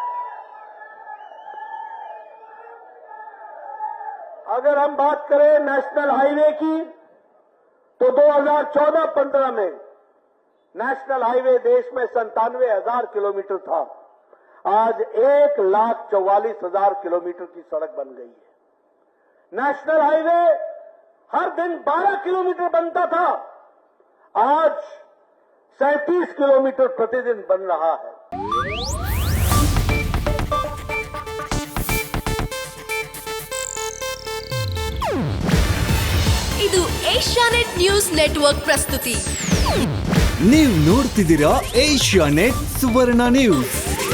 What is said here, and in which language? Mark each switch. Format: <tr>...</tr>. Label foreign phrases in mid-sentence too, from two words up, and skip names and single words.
<hi>अगर हम बात करें</hi> <en>national highway</en> <hi>की, तो 2014-15 में</hi> <en>national highway</en> <hi>देश में 97,000 किलोमीटर था, आज 1,44,000 किलोमीटर की सड़क बन गई है।</hi> <en>national highway</en> <hi>हर दिन 12 किलोमीटर बनता था, आज 37 किलोमीटर प्रतिदिन बन रहा है।</hi> <kn>ಇದು ಏಷ್ಯಾನೆಟ್ ನ್ಯೂಸ್ ನೆಟ್ವರ್ಕ್ ಪ್ರಸ್ತುತಿ. ನೀವು ನೋಡ್ತಿದ್ದೀರಾ ಏಷ್ಯಾನೆಟ್ ಸುವರ್ಣ ನ್ಯೂಸ್.</kn>